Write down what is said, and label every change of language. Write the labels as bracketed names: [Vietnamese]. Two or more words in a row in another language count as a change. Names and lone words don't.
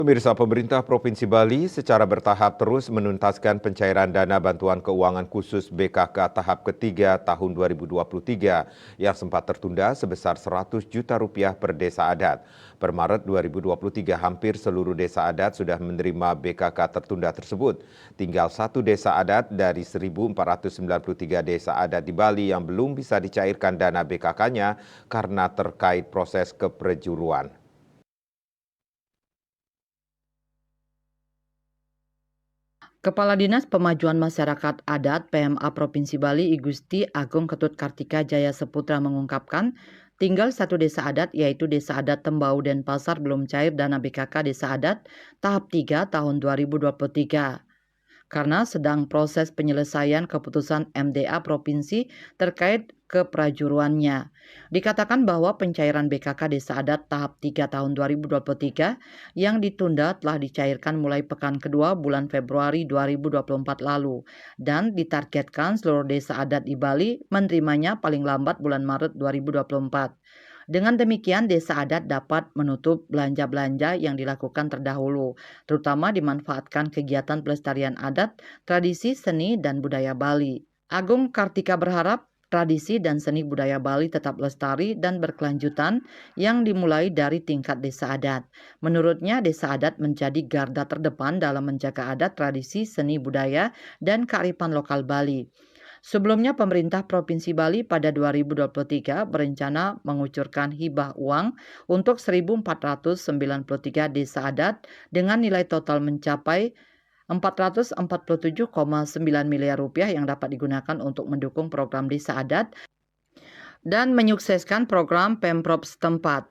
[Indonesian] Pemirsa, pemerintah Provinsi Bali secara bertahap terus menuntaskan pencairan dana bantuan keuangan khusus BKK tahap ketiga tahun 2023 yang sempat tertunda sebesar 100 juta rupiah per desa adat. Per Maret 2023 hampir seluruh desa adat sudah menerima BKK tertunda tersebut. Tinggal satu desa adat dari 1.493 desa adat di Bali yang belum bisa dicairkan dana BKK-nya karena terkait proses keprejuruan. Kepala Dinas Pemajuan Masyarakat Adat PMA Provinsi Bali I Gusti Agung Ketut Kartika Jaya Seputra mengungkapkan, tinggal satu desa adat yaitu Desa Adat Tembau Denpasar belum cair dana BKK Desa Adat tahap 3 tahun 2023. Karena sedang proses penyelesaian keputusan MDA Provinsi terkait keprajuruannya. Dikatakan bahwa pencairan BKK Desa Adat tahap 3 tahun 2023 yang ditunda telah dicairkan mulai pekan kedua bulan Februari 2024 lalu dan ditargetkan seluruh desa adat di Bali menerimanya paling lambat bulan Maret 2024. Dengan demikian, desa adat dapat menutup belanja-belanja yang dilakukan terdahulu, terutama dimanfaatkan kegiatan pelestarian adat, tradisi, seni, dan budaya Bali. Agung Kartika berharap tradisi dan seni budaya Bali tetap lestari dan berkelanjutan yang dimulai dari tingkat desa adat. Menurutnya, desa adat menjadi garda terdepan dalam menjaga adat, tradisi, seni budaya, dan kearifan lokal Bali. Sebelumnya pemerintah Provinsi Bali pada 2023 berencana mengucurkan hibah uang untuk 1.493 desa adat dengan nilai total mencapai 447,9 miliar rupiah yang dapat digunakan untuk mendukung program desa adat dan menyukseskan program Pemprov setempat.